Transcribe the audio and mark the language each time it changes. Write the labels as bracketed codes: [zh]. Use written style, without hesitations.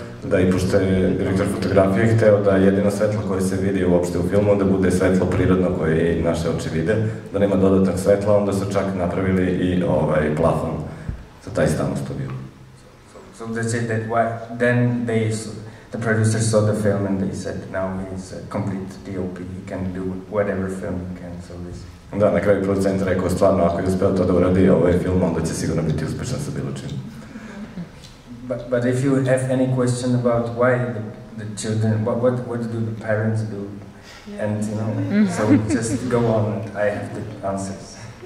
[sr] Da, i pošto je direktor fotografije hteo da jedino svetlo koje se vidi uopšte u filmu da bude svetlo prirodno koje i naše oči vide, da nema dodatnog svetla, onda su čak napravili i plafon za taj stan u studiju. [en] So they said that then the producer saw the film and they said now he's a complete DOP, he can do whatever film he can, so this. [sr] Da, na kraju producent rekao stvarno ako je uspeo to da uradi ovaj film, onda će sigurno biti uspešan sa bilo čim. [en] But if you have any question about why the children, what do the parents do, and so just go on and I have the answers.